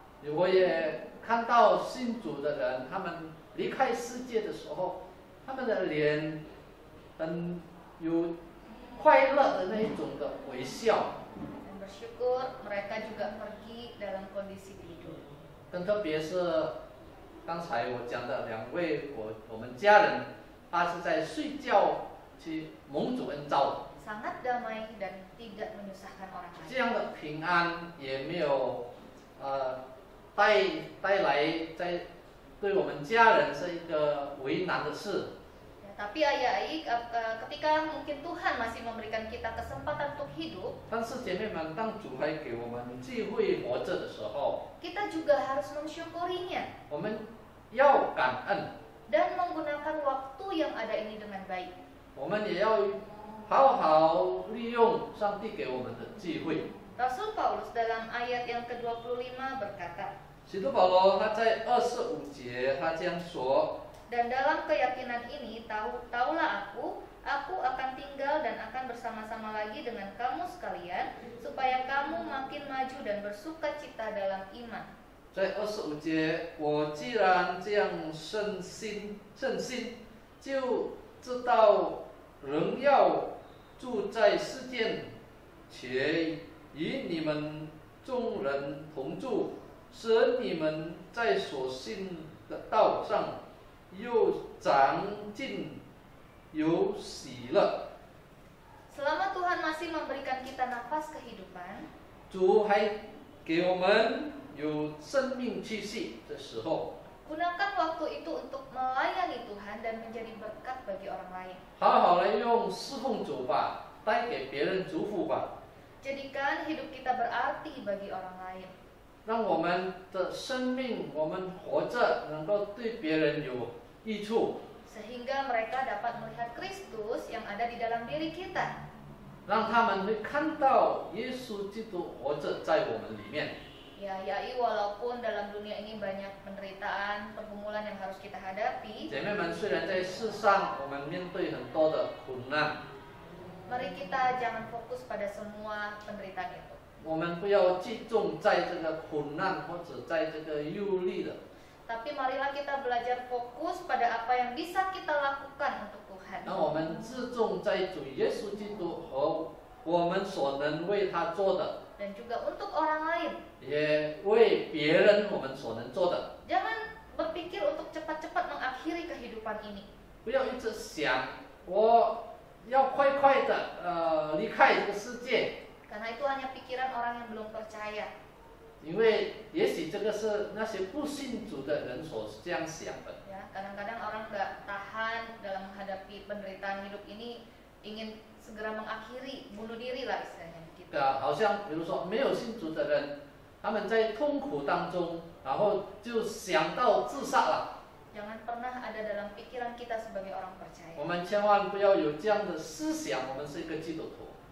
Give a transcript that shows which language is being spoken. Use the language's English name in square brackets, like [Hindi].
[Chinese] 我也看到信主的人，他们离开世界的时候，他们的脸很有快乐的那一种的微笑。 [Indonesian] Dan bersyukur mereka juga pergi dalam kondisi tidur. [Chinese] 更特别是刚才我讲的2位我们家人，他是在睡觉去蒙主恩召， [Indonesian] Sangat damai dan tidak menyusahkan orang [Chinese] 这 [Indonesian] lain. [Chinese] 样的平安也没有带来对我们家人是一个为难的事。 [Indonesian] Tapi Ayai, ketika mungkin Tuhan masih memberikan kita kesempatan untuk hidup, [Chinese] 但是姐妹们，当主还给我们机会活着的时候， [Indonesian] kita juga harus mensyukurinya [Chinese] 我们要感恩， [Indonesian] dan menggunakan waktu yang ada ini dengan baik. [Chinese] 我们也要好好利用上帝给我们的机会。 [Indonesian] Rasul Paulus dalam ayat yang ke-25 berkata, [Chinese] 使徒保罗他在25节他这样说。 [Indonesian] dan dalam keyakinan ini tahulah aku akan tinggal dan akan bersama-sama lagi dengan kamu sekalian, supaya kamu makin maju dan bersukacita dalam iman. [Chinese] 在25节，我既然这样甚心，就知道仍要住在世界，且与你们众人同住，使你们在所信的道上又长进，有喜乐。 [Indonesian] Selama Tuhan masih memberikan kita nafas kehidupan, [Chinese] 主还给我们有生命气息的时候， [Indonesian] gunakan waktu itu untuk melayani Tuhan dan menjadi berkat bagi orang lain. [Chinese] 好好来用侍奉主吧，带给别人祝福吧， [Indonesian] Jadikan hidup kita berarti bagi orang lain. [Chinese] 让我们的生命，我们活着能够对别人有益处， [Indonesian] Sehingga mereka dapat melihat Kristus yang ada di dalam diri kita. [Chinese] 让他们会看到耶稣基督活着在我们里面。 [Indonesian] Ya, Yai, walaupun dalam dunia ini banyak penderitaan, pergumulan yang harus kita hadapi, [Chinese] 姐妹们，虽然在世上我们面对很多的苦难， [Indonesian] mari kita jangan fokus pada semua penderitaan itu. [Chinese] 我们不要集中在这个苦难或者在这个忧虑的， [Indonesian] Tapi marilah kita belajar fokus pada apa yang bisa kita lakukan untuk Tuhan. [Chinese] 让我们自重在主耶稣基督和我们所能为他做的， [Indonesian] Dan juga untuk orang lain. [Chinese] 也为别人我们所能做的。 [Indonesian] Jangan berpikir untuk cepat-cepat mengakhiri kehidupan ini. [Chinese] 不要一直想我要快快的离开这个世界， [Indonesian] Karena itu hanya pikiran orang yang belum percaya. [Chinese] 因为也许这个是那些不信主的人所这样想的。 [Indonesian] Ya, kadang-kadang orang nggak tahan dalam menghadapi penderitaan hidup ini, ingin segera mengakhiri, bunuh diri lah istilahnya. Gitu. [Chinese] 好像比如说没有信主的人，他们在痛苦当中，然后就想到自杀了。 [Indonesian] Jangan pernah ada dalam pikiran kita sebagai orang percaya. [Chinese] 我们千万不要有这样的思想，我们是一个基督徒。